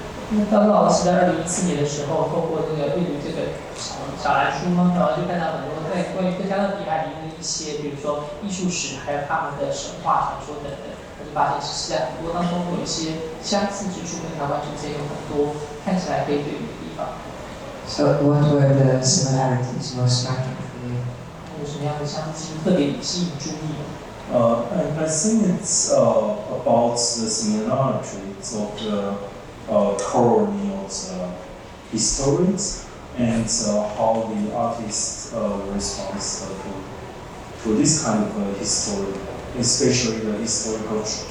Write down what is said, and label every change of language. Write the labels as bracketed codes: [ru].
[zh] 那高老师在2014年的时候，透过这个阅读这个小蓝书嘛，然后就看到很多在关于各加勒比海里面的一些，比如说艺术史，还有他们的神话传说等等，我就发现其实在很多当中有一些相似之处，跟台湾之间有很多看起来可以对比的地方。 [en] So what were the similarities most striking for you? [zh] 有什么样的相似特别吸引注意的？ [en] I think it's about the similarities of the colonial histories and how the artists respond to this kind of history, especially the historical